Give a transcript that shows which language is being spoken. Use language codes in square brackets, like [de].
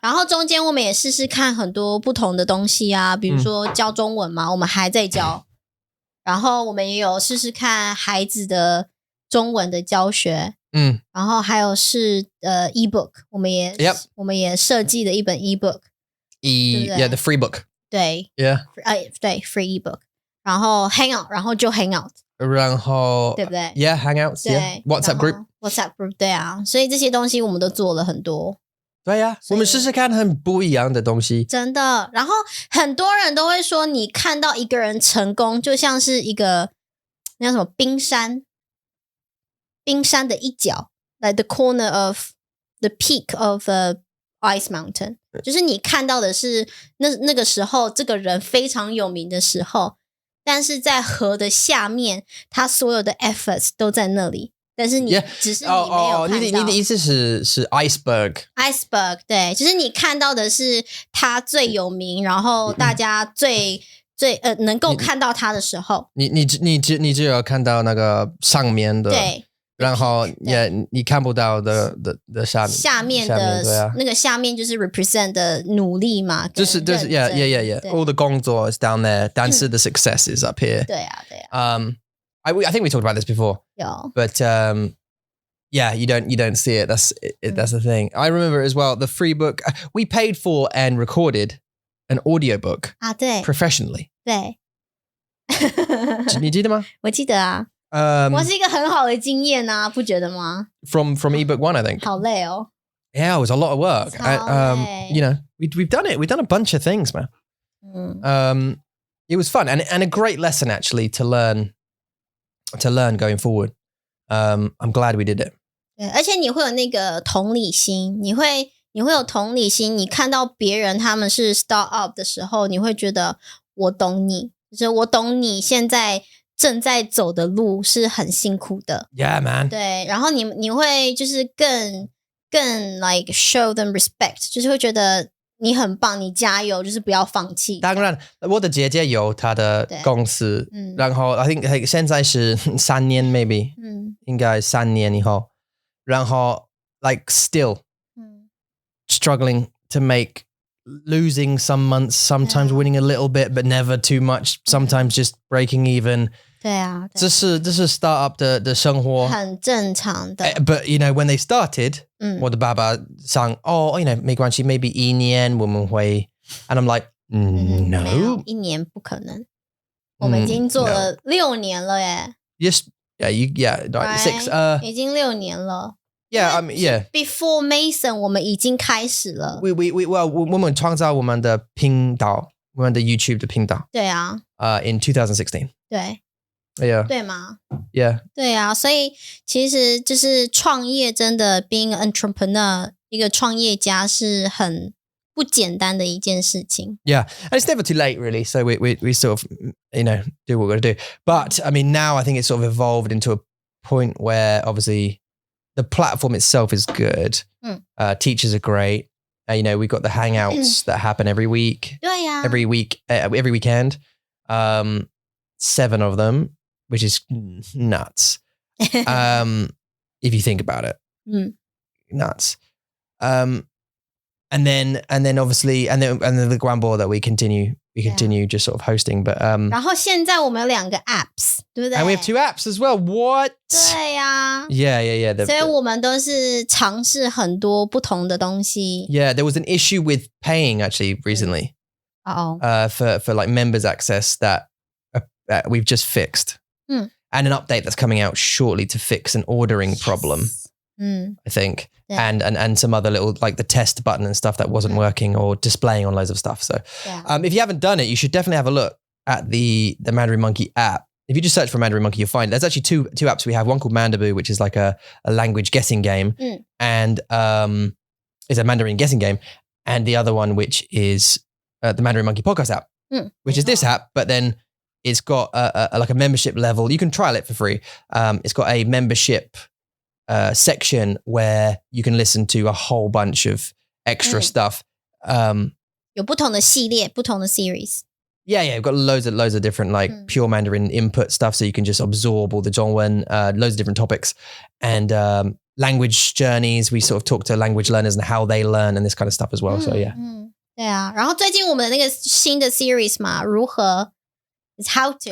[zh] 然后中间我们也试试看很多不同的东西啊比如说教中文嘛我们还在教然后我们也有试试看孩子的中文的教学然后还有是ebook 我们也设计了一本 ebook [en] Yeah, the free book. [zh] 对 [en] Yeah. [zh] 对 free ebook 然后 hang out 然后就 hang out 然后对不对 [en] Yeah, hangouts. Yeah. WhatsApp group. [zh] 对啊所以这些东西我们都做了很多对呀我们试试看很不一样的东西真的然后很多人都会说你看到一个人成功就像是一个那叫什么冰山的一角 [en] like the corner of the peak of a ice mountain [zh] 就是你看到的是那个时候这个人非常有名的时候但是在河的下面他所有的 efforts 都在那里但是你只是你没有看到你的意思是 iceberg 对就是你看到的是他最有名然后大家最能够看到他的时候你只有看到那个上面的对然后也你看不到的下面的那个下面就是 represent 的努力嘛就是 [en] yeah all the [zh] 工作 [en] is down there [zh] 但是 [en] the success is up here [zh] 对啊 [en] I think we talked about this before [zh] 有 [en] but yeah you don't see it that's the thing I remember as well the free book we paid for and recorded an audiobook [zh] 啊对 [en] professionally [zh] 对你记得吗我记得啊我是一个很好的经验啊不觉得吗 [en] from ebook 1 I think [zh] 好累哦 [en] Yeah, it was a lot of work. You know, we've done it. We've done a bunch of things, man. It was fun and a great lesson actually to learn going forward. I'm glad we did it. [zh] 对，而且你会有那个同理心，你会有同理心，你看到别人他们是 start up 的时候，你会觉得我懂你，就是我懂你现在正在走的路是很辛苦的。 [en] Yeah, man. [zh] 对，然后你会就是更 [en] like show them respect， [zh] 就是会觉得你很棒，你加油，就是不要放弃。当然，我的姐姐有她的公司，然后 [en] I think [zh] 现在是3年 [en] maybe， [zh] 应该3年以后，然后 [en] like still struggling to make losing some months, sometimes winning a little bit, but never too much, sometimes just breaking even. [zh] 对啊，这是 startup 的生活，很正常的。 [en] But you know, when they started, [zh] 我的爸爸想 [en] you know, [zh] 没关系 [en] maybe [zh] 1年我们会 [en] and I'm like, no. [zh] 没有1年不可能。我们已经做了6年了耶。 [en] Yes, yeah, right? 6. [zh] 已经6年了。 [en] Yeah, I mean, yeah. [zh] Before Mason, 我们已经开始了。我们创造我们的频道，我们的 YouTube 的频道。对啊。 [en] In 2016. [zh] 对。 [en] Yeah. [zh] 对吗 [en] Yeah. [zh] 对啊，所以其实就是创业真的 [en] being an entrepreneur [zh] 一个创业家是很不简单的一件事情。 [en] Yeah, and it's never too late really. So we sort of, you know, do what we're going to do. But I mean, now I think it's sort of evolved into a point where obviously the platform itself is good. Teachers are great. You know, we've got the hangouts that happen every week. [zh] 对呀 [en] Every week, every weekend. 7 of them. Which is nuts. If you think about it. Nuts. And then obviously and then the Guanbo that we continue just sort of hosting. But [zh] 然后现在我们有2个 apps， 对不对 [en] And we have 2 apps as well. What? [zh] 对呀 [en] Yeah. [zh] 所以我们都是尝试很多不同的东西。 [en] Yeah, there was an issue with paying actually recently. For like members access that we've just fixed. and an update that's coming out shortly to fix an ordering problem, I think. Yeah. And some other little, like the test button and stuff that wasn't working or displaying on loads of stuff. So if you haven't done it, you should definitely have a look at the Mandarin Monkey app. If you just search for Mandarin Monkey, you'll find there's actually two apps we have. One called Mandaboo, which is like a language guessing game, and is a Mandarin guessing game, and the other one which is the Mandarin Monkey Podcast app, which is this app, but then it's got like a membership level. You can trial it for free. It's got a membership section where you can listen to a whole bunch of extra stuff. [zh] 有不同的系列，不同的 series. [en] Yeah, we've got loads of different like pure Mandarin input stuff, so you can just absorb all the Zhongwen, loads of different topics, and language journeys. We sort of talk to language learners and how they learn and this kind of stuff as well. So yeah. [zh] 对啊，然后最近我们的那个新的 series 嘛，如何 [en] is how to.